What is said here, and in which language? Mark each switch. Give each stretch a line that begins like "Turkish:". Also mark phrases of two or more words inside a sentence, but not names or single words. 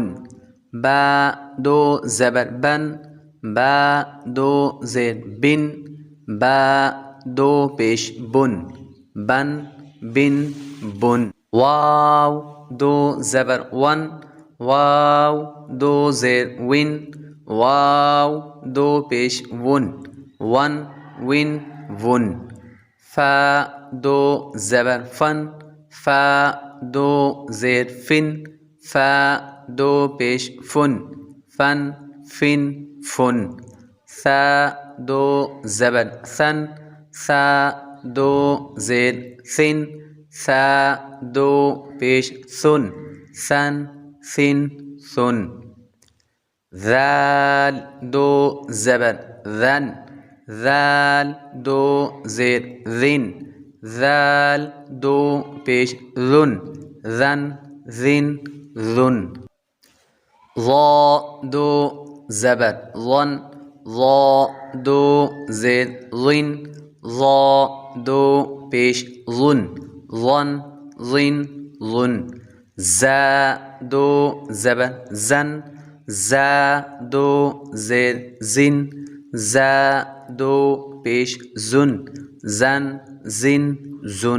Hindi: बा दो ज़बर बन, बा दो ज़ेर बिन, बा दो पेश बुन, बन बिन बुन। वाव दो ज़बर वन, वाव दो ज़ेर विन, वाव दो पेश वुन, वन विन वुन। फ़ा दो ज़बर फन, फ़ा दो ज़ेर फिन, फ़ा दो पेश फुन, फन फिन फुन। सा दो ज़बर सन, सा दो ज़ेर सिन, सा दो पेश सुन, सन सिन सुन। ज़ाल दो ज़बर ज़न, ज़ाल दो ज़ेर ज़िन, ज़ाल दो पेश ज़ुन, ज़न ज़िन ज़ुन। ज़ा दो ज़बर ज़न, ज़ा दो ज़ेर ज़िन, ज़ा दो पेश ज़ुन, ज़न ज़िन ज़ुन। ज़ा दो ज़बर ज़न, ज़ा दो ज़ेर ज़िन, ज़ा दो पेश ज़ुन, ज़न ज़िन ज़ुन।